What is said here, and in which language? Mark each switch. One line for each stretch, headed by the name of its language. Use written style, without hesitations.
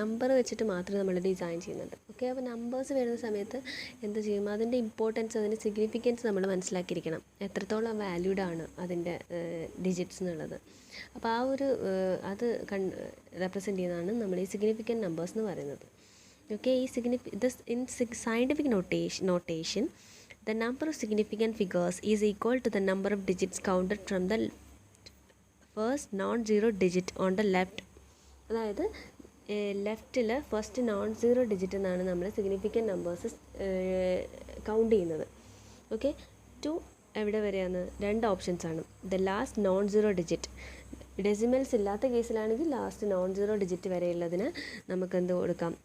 Malayalam: Number വെച്ചിട്ട് മാത്രമേ നമ്മൾ ഡിസൈൻ ചെയ്യുന്നുണ്ട്. ഓക്കെ, അപ്പോൾ നമ്പേഴ്സ് വരുന്ന സമയത്ത് എന്ത് ചെയ്യും? അതിൻ്റെ ഇമ്പോർട്ടൻസ്, അതിൻ്റെ സിഗ്നിഫിക്കൻസ് നമ്മൾ മനസ്സിലാക്കിയിരിക്കണം. എത്രത്തോളം വാല്യൂഡ് ആണ് അതിൻ്റെ ഡിജിറ്റ്സ് എന്നുള്ളത്. അപ്പോൾ ആ ഒരു അത് റെപ്രസെൻറ്റ് ചെയ്യുന്നതാണ് നമ്മൾ ഈ സിഗ്നിഫിക്കൻറ്റ് നമ്പേഴ്സ് എന്ന് പറയുന്നത്.
English: Okay, ഈ in scientific notation the number of significant figures is equal to the number of digits counted from the first non-zero digit on the left.
Malayalam: അതായത് ലെഫ്റ്റിൽ ഫസ്റ്റ് നോൺ സീറോ ഡിജിറ്റ് എന്നാണ് നമ്മൾ significant numbers count ചെയ്യുന്നത്. Okay, to എവിടെ വരെയാണ്? രണ്ട് ഓപ്ഷൻസാണ്.
English: the last non zero digit,
Malayalam: decimals ഇല്ലാത്ത കേസിലാണെങ്കിൽ last non zero digit വരെയുള്ളതിന് നമുക്ക് എന്ത് കൊടുക്കാം?